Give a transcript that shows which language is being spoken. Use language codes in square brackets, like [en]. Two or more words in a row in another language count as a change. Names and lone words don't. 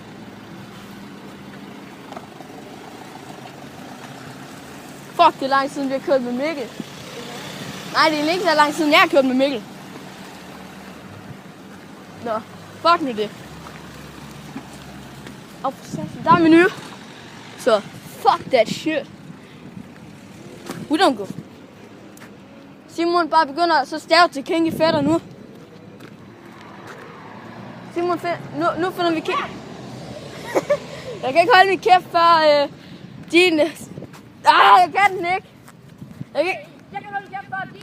[da] Fuck, det er lang siden vi har kørt med Mikkel. Nej, det er ikke så lang siden jeg har kørt med Mikkel. Nå, fuck nu det. Der er menu. Så, [en] fuck that shit. We don't go. [da] Simon bare begynder så stave til Kinky Fætter nu. Simon, nu finder vi Kinky. Jeg kan ikke holde min kæft før din... jeg kan den ikke. Jeg kan holde min kæft før din...